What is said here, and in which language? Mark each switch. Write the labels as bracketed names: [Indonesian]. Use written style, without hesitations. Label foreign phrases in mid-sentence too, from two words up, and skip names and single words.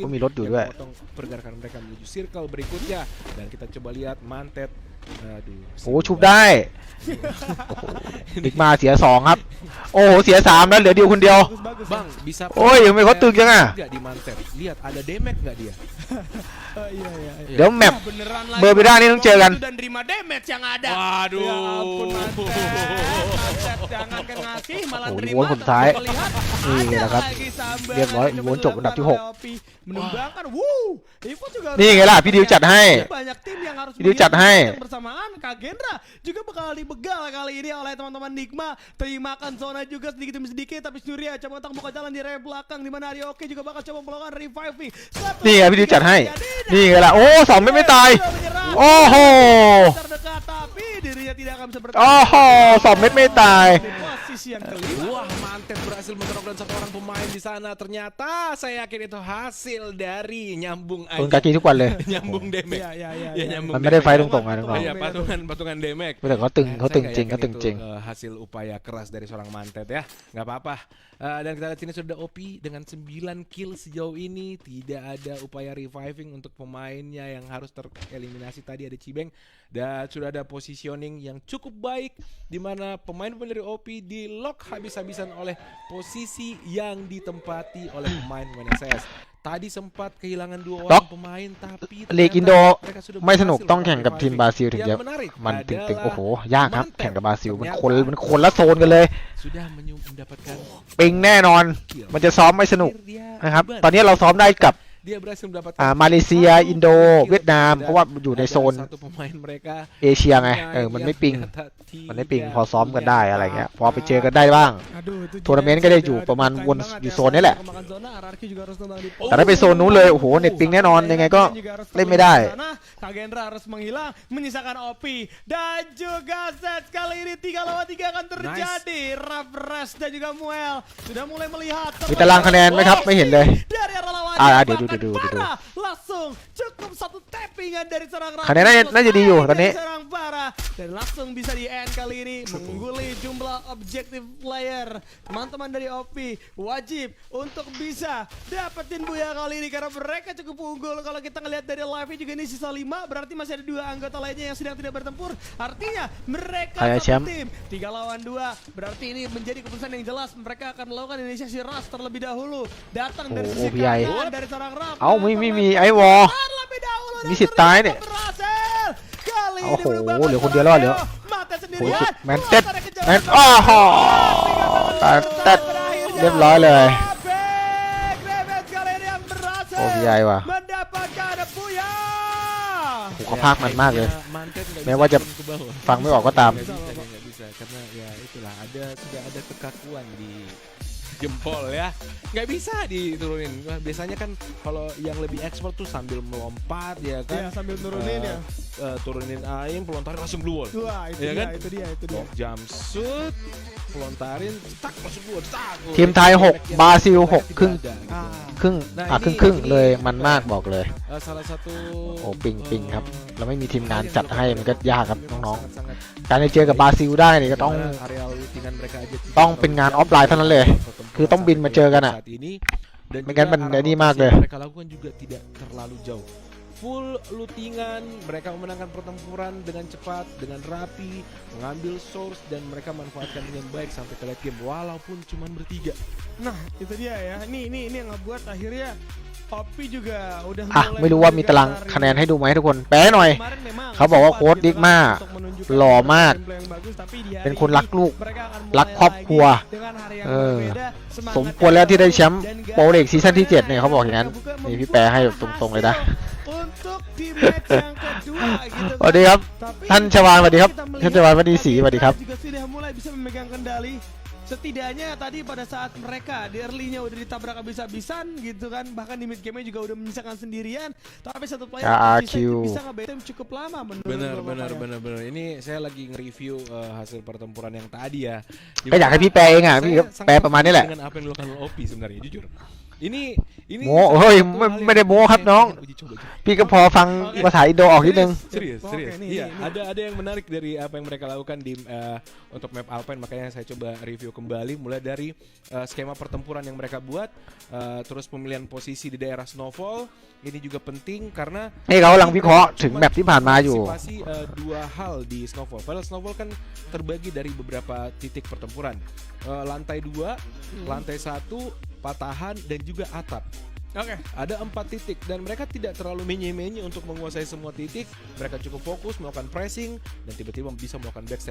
[Thai] ก็มีรถอยู่ [Indonesian] yang [Thai] ด้วย [Indonesian] memotong pergerakan mereka menuju circle berikutnya dan kita coba lihat Mantet aduh [Thai] โอ้ชุบได้โอ้โหดิกมาเสีย2ครับโอ้โหเสีย3แล้วเหลือดิวคนเดียว [Indonesian] bagus. Bang bisa [Thai] โอ้ยทำไมเขาตึงจังอ่ะ [Indonesian] nggak di Mantet lihat ada damage nggak dia Iya. [Thai] เดี๋ยวแมป [Indonesian] Beneran [Thai] เบอร์บิด้านี่ต้องเจอกัน [Indonesian] dan terima damage yang ada. waduh Ya ampun Mantet jangan kan ngasih malah Oh, terima. [Thai] Iwon คนสุดท้าย [Indonesian] tapi melihat [Thai] นี่ [Indonesian] ada [Thai] นะครับ [Indonesian] lagi sambaran [Thai] เรียบร้อย [Indonesian] yang อี coba [Thai] วอนจบอันดับที่ [Indonesian] dilakukan 6 oleh OP. Menumbangkan Ivo juga [Thai] นี่ไงล่ะพี่ดิวจัดให้ [Indonesian] banyak tim yang harus [Thai] พี่ดิวจัดให้ [Indonesian] yang bersamaan Kagendra juga bakal dibegal kali ini oleh teman-teman Nigma. Terimakan zona juga sedikit demi sedikit tapi Surya coba untuk buka jalan di area belakang di mana Arioke juga bakal coba melakukan reviving. [Thai] นี่ไงพี่ดิวจัดให้ นี่ไงล่ะโอ้2ไม่ตาย โอ้โห [Indonesian] terdekat tapi dirinya tidak akan bisa [Thai] โอ้โห2เม็ดไม่ตาย [Indonesian] di posisi yang kelima. Wah, Mantet berhasil menerok dan satu orang pemain di sana. Ternyata saya yakin itu hasil dari nyambung [Thai] ปืนกากีทุกวันเลย [Indonesian] nyambung damage. Iya, iya, iya, Ya, iya. nyambung [Thai] มันไม่ได้ไฟ [Indonesian] damage. [Thai] ตรงๆนะน้อง [Indonesian] Iya, patungan damage. [Thai] ๆแต่เขาตึง [Indonesian] Saya [Thai] เขาตึง [Indonesian] nggak [Thai] จริง [Indonesian] yakin [Thai] เขาตึง [Indonesian] itu, [Thai] จริง [Indonesian] hasil upaya keras dari seorang Mantet ya. Nggak apa-apa. Dan kita lihat sini sudah OP dengan 9 kill sejauh ini. Tidak ada upaya reviving untuk pemainnya yang harus tereliminasi tadi ada Cibeng. Dan sudah ada positioning yang cukup baik di mana pemain-pemain dari OP di lock habis-habisan oleh posisi yang ditempati oleh pemain-pemain SS. Tadi sempat kehilangan 2 orang pemain tapi [Thai] ลีกอินโด [Indonesian] mereka sudah [Thai] ไม่สนุก [Indonesian] berhasil [Thai] ต้องแข่งกับทีมบราซิลถึงจะ [Indonesian] Yang menarik [Thai] มันตึงๆ [Indonesian] adalah [Thai] โอ้โหยากครับ [Indonesian] Mantet [Thai] แข่งกับบราซิลมัน [Indonesian] ternyata [Thai] คนละโซนกันเลย [Indonesian] sudah mendapatkan [Thai] ปิงแน่นอน มันจะซ้อมไม่สนุก [Indonesian] dia [Thai] นะครับ [Indonesian] hebat. [Thai] ตอนนี้เราซ้อมได้กับ [Indonesian] Dia berhasil mendapatkan [Thai] มาเลเซียอินโดเวียดนามเพราะว่าอยู่ในโซน [Indonesian] satu pemain mereka [Thai] เอเชียไงมันไม่ปิง มันไม่ปิงพอซ้อมกันได้อะไรเงี้ยพอไปเจอกันได้บ้าง [Indonesian] Aduh, itu [Thai] ทัวร์นาเมนต์ก็ได้อยู่ประมาณวนอยู่โซนนี้แหละ [Indonesian] Kemakan zona, RRQ juga harus tendang di [Thai] แต่ถ้าไปโซนนู้นเลยโอ้โหเน็ตปิงแน่นอนยังไงก็เล่นไม่ได้ [Indonesian] Kagendra harus menghilang, menyisakan OP dan juga set kali ini 3 lawan 3 akan terjadi. Rafres dan juga Muel sudah mulai melihat [Thai] มีตารางคะแนนไหมครับไม่เห็นเลย [Indonesian] dari arah lawan. [Thai] เดี๋ยวดู [Indonesian] langsung cukup satu tappingan dari serang Rafres. [Thai] คะแนนน่าจะดีอยู่ตอนนี้ [Indonesian] Serang Farah dan langsung bisa di end kali ini mengungguli jumlah objektif player. Teman-teman dari OP wajib untuk bisa dapetin buya kali ini karena mereka cukup unggul. Kalau kita ngelihat dari live juga ini sisa 5 berarti masih ada 2 anggota lainnya yang sedang tidak bertempur. Artinya mereka Kayak satu Syam. tim 3 lawan 2 berarti ini menjadi keputusan yang jelas. Mereka akan melakukan inisiasi rush terlebih dahulu. Datang dari Oh, sisi OBI. kanan dari seorang Raf. [Thai] เอ้าไม่มีไอ้วอ [Indonesian] Terlebih dahulu dan [Thai] มีสิทธิ์ตายเนี่ย [Indonesian] berhasil. Kali ini [Thai] โอ้โห [Indonesian] berubah [Thai] เหลือคนเดียวแล้วเหรอ [Indonesian] Mata [Thai] โอ้ย [Indonesian] sendirian. [Thai] แมนเต็ดแมนอ้อโหแมนเต็ดเรียบร้อยเลย โอ้พี่ใหญ่ว่ะ [Indonesian] mendapatkan buya. [Thai] โอ้โหเขาพากมันมากเลย [Indonesian] Mantet nggak [Thai] แม้ว่าจะ [Indonesian] turun ke bawah. [Thai] ฟังไม่ออกก็ตาม [Indonesian] Nggak bisa karena ya itulah sudah ada kekakuan di jempol ya, nggak bisa diturunin. Wah, biasanya kan kalau yang lebih expert tuh sambil melompat ya kan, Ya, sambil nurunin ya. Turunin aim, pelontarin langsung keluar. Wah, itu Iya dia, kan? itu dia. Jumpsuit, pelontarin, tak langsung keluar, tak. [Thai] ทีมไทย6บราซิล6ครึ่ง Ah. ครึ่งเลยมันมากบอกเลย [Indonesian] Salah satu [Thai] โอ้ปิงครับเราไม่มีทีมงานจัดให้มันก็ยากครับน้อง [Indonesian] sangat-sangat [Thai] ๆการจะเจอกับบราซิลได้นี่ก็ต้อง [Indonesian] area lootingan mereka aja [Thai] ต้องเป็นงานออฟไลน์เท่านั้นเลย คือต้องบินมาเจอกันอะ [Indonesian] saat ini. Dan [Thai] ไม่งั้น [Indonesian] juga [Thai] มัน [Indonesian] arah [Thai] ไอ้นี่มาก [Indonesian] rotasi [Thai] เลย [Indonesian] yang mereka lakukan juga tidak terlalu jauh. Full lootingan, mereka memenangkan pertempuran dengan cepat, dengan rapi, mengambil source dan mereka manfaatkan dengan baik sampai ke [English] late game [Indonesian] walaupun cuma bertiga. Nah, itu dia ya. Ini yang ngebuat akhirnya Poppy juga udah [Thai] ไม่รู้ว่ามีตารางคะแนนให้ดูไหมทุกคนแปลให้หน่อย เขาบอกว่าโค้ชดิกมาหล่อมากเป็นคนรักลูกรักครอบครัวสมควรแล้วที่ได้แชมป์โปรลีกซีซั่นที่ 7เนี่ยเขาบอกอย่างนั้นนี่พี่แปลให้แบบตรงๆเลยนะ สวัสดีครับท่านชวานสวัสดีครับท่านชวานวดีศรีสวัสดีครับ [Indonesian] juga sudah mulai bisa memegang kendali. Setidaknya tadi pada saat mereka di early-nya udah ditabrak habis-habisan gitu kan, bahkan di [English] mid game- [Indonesian] nya juga udah menyisakan sendirian, tapi satu player bisa nge-bait cukup lama menurut Benar. Ini saya lagi nge-review hasil pertempuran yang tadi ya. [Thai] ก็อยากให้พี่แปลเองอ่ะพี่ก็แปลประมาณนี้แหละ [Indonesian] Dengan apa yang dilakukan OP sebenarnya jujur. Ini [Thai] โม้เฮ้ยไม่ได้โม้ครับน้อง [Indonesian] uji coba. [Thai] พี่ก็พอฟังภาษาอินโดออกนิดนึง [Indonesian] Serius. Oke, nih, Iya, nih. ada yang menarik dari apa yang mereka lakukan di untuk map Alpine, makanya saya coba review kembali mulai dari skema pertempuran yang mereka buat, terus pemilihan posisi di daerah Snowfall. Ini juga penting karena [Thai] นี่เขากำลังวิเคราะห์ถึงแมปที่ผ่านมาอยู่ [Indonesian] antisipasi dua hal di Snowfall. Padahal Snowfall kan terbagi dari beberapa titik pertempuran. Lantai 2, lantai 1, patahan dan juga atap. Oke. Ada 4 titik dan mereka tidak terlalu menye-menye untuk menguasai semua titik. Mereka cukup fokus melakukan pressing dan tiba-tiba bisa melakukan backstep.